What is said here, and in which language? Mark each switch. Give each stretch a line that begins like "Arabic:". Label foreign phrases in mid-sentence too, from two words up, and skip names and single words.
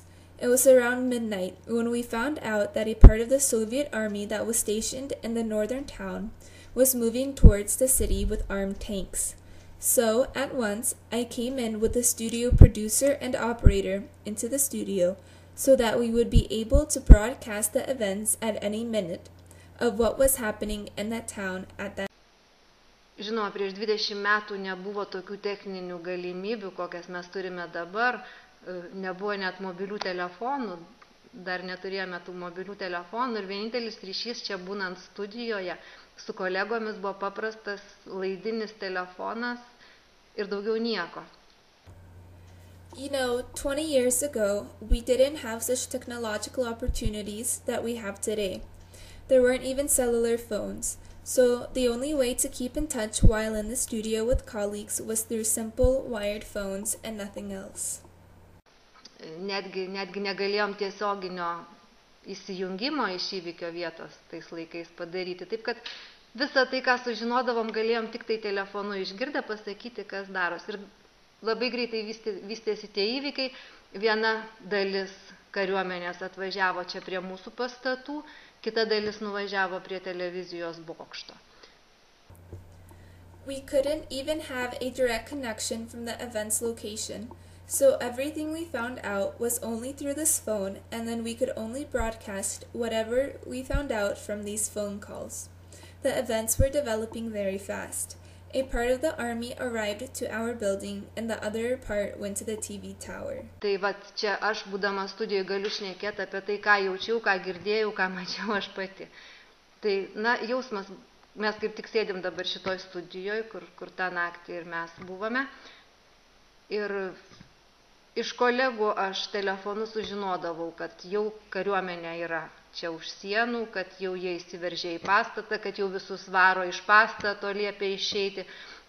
English: It was around midnight when we found out that a part of the Soviet army that was stationed in the northern town was moving towards the city with armed tanks. So, at once, I came in with the studio producer and operator into the studio so that we would be able to broadcast the events at any minute of what was happening in that town at that time.
Lithuanian: Žinoma, prieš 20 metų nebuvo tokių techninių galimybių, kokias mes turime dabar, nebuvo net mobilių telefonų, dar neturėjome tų mobilių telefonų ir vienintelis ryšys čia būnant studijoje su kolegomis buvo paprastas laidinis telefonas ir daugiau nieko.
English: You know, 20 years ago, we didn't have such technological opportunities that we have today. There weren't even cellular phones. So the only way to keep in touch while in the studio with colleagues was through simple wired phones and nothing else.
Lithuanian: Netgi negalėjom tiesioginio įsijungimo iš įvykio vietos tais laikais padaryti. Taip kad visą tai, ką sužinodavom, galėjom tik tai telefonu išgirdę pasakyti, kas daros. Ir labai greitai vystėsi tie įvykiai. Viena dalis kariuomenės atvažiavo čia prie mūsų pastatų, kita dalis nuvažiavo prie televizijos bokšto.
English: We couldn't even have a direct connection from the event's location, so everything we found out was only through this phone, and then we could only broadcast whatever we found out from these phone calls. The events were developing very fast. A part of the army arrived to our building, and the other part went to the TV tower.
Lithuanian: Tai čia aš, būdama studijoje, galiu šnekėti apie tai, ką jaučiau, ką girdėjau, ką mačiau aš pati. Tai, jausmas, mes kaip tik sėdim dabar šitoj studijoje, kur tą naktį ir mes buvome. Ir iš kolegų aš telefonu sužinodavau, kad jau kariuomenė yra čia už sienų, kad jau jie įsiveržė į pastatą, kad jau visus varo iš pastato, liepia išeiti.